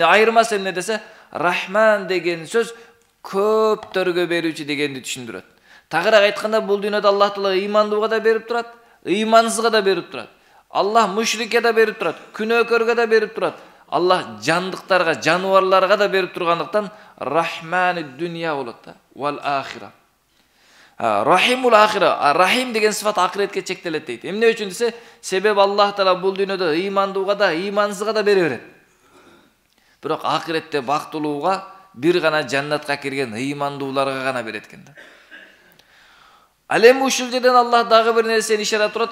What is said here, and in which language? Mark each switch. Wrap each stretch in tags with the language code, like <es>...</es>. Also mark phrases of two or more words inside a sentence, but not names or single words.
<ky>Айырмасы эмне десе, Рахман деген сөз көптөргө берүүчү дегенди түшүндүрөт. Тагыраак айтканда, бул дүйнөдө Аллах Таала ыймандууга да берип турат, ыймансызга да берип турат. Аллах мушрикке да берип турат, күнөөкөргө да берип турат. Аллах жандыктарга, жаныбарларга да берип тургандыктан</ky> <ar>رحمن الدنيا</ar> <ky>болот да.</ky> <ar>والآخرة. رحيم الآخرة.</ar> <ky>Рахим деген сыфат акыретке чектелет дейт. Эмне үчүн десе, себеби Аллах Таала бул дүйнөдө ыймандууга да, ыймансызга да бере берет. Бирок акыретте бактылууга бир гана жаннатка кирген ыймандууларга гана берет экен да. Ал эми ушул жерден Аллах дагы бир нерсени ишарат турат.</ky>